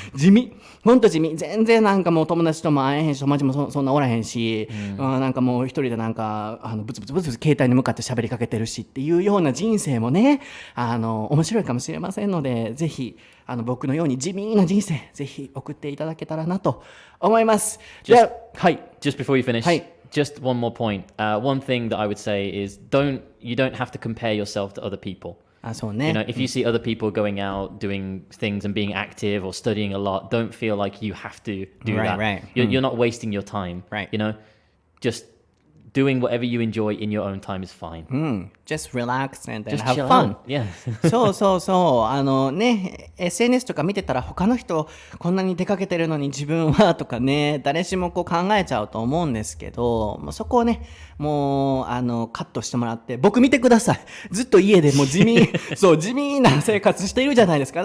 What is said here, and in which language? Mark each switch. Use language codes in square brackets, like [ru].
[ja] 地味、ほんと地味、全然なんかもう友達とも会えへんし、友達もそんなおらへんし、なんかもう一人でなんかブツブツ携帯に向かって喋りかけてるしっていうような人生もね面白いかもしれませんので、ぜひ僕のように地味な人生ぜひ送っていただけたらなと思います。じゃあはい。 [en] Just before you finish, just one more point. One thing that I would say is you don't have to compare yourself to other people. [ja] そうね。 [en] If you see other people going out doing things and being active or studying a lot, don't feel like you have to do that. Right. You're not wasting your time. Right. Just doing whatever you enjoy in your own time is fine. Just relax and then Just have chill fun. out. Yeah. [ja] そうね SNS とか見てたら他の人こんなに出かけてるのに自分はとかね、誰しもこう考えちゃうと思うんですけど、そこをねもうカットしてもらって、僕見てください。ずっと家でもう地味な生活しているじゃないですか。